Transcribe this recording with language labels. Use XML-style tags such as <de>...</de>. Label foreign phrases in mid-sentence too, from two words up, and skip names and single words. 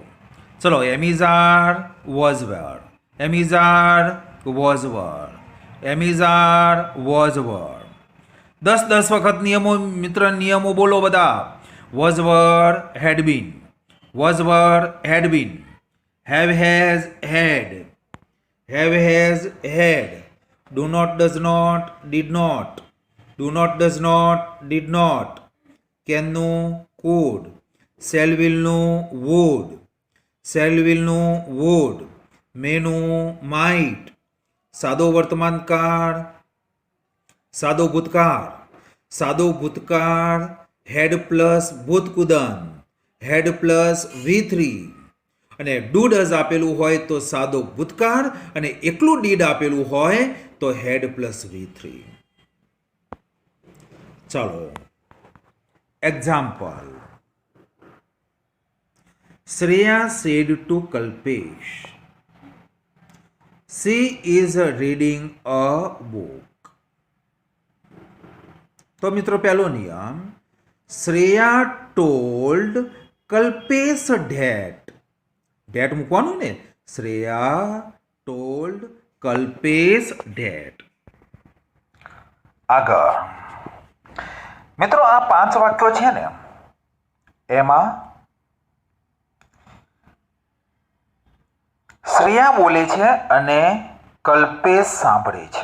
<en>ચલો, am is are was were, am is are was were, am is are was were.</en> <gu>10 વખત નિયમો બોલો બધા.</gu> <en>was were had been, was were had been, have has had, have has had, do not does not did not, do not does not did not, can નું could, shall will નું would, shall will નું would, may નું might,</en> <gu>સાદો વર્તમાન કાળ, સાદો ભૂતકાળ</gu> <en>had plus</en> <gu>ભૂતકુદન,</gu> <en>had plus V3</en> <gu>અને</gu> <en>do does</en> <gu>આપેલું હોય તો સાદો ભૂતકાળ અને એકલું ડીડ આપેલું હોય તો</gu> <en>had plus V3.</en> <gu>ચાલો, એક્ઝામ્પલ.</gu> <en>Shreya said to Kalpesh, she is reading a book.</en> <gu>તો મિત્રો પહેલો નિયમ,</gu> <en>Shreya told Kalpesh that</en> <gu>મૂકવાનું ને.</gu> <en>Shreya told Kalpesh that.</en> <gu>આગળ મિત્રો આ 5 વાક્યો છે ને, એમાં શ્રેયા બોલે છે અને કલ્પેશ સાંભળે છે.</gu>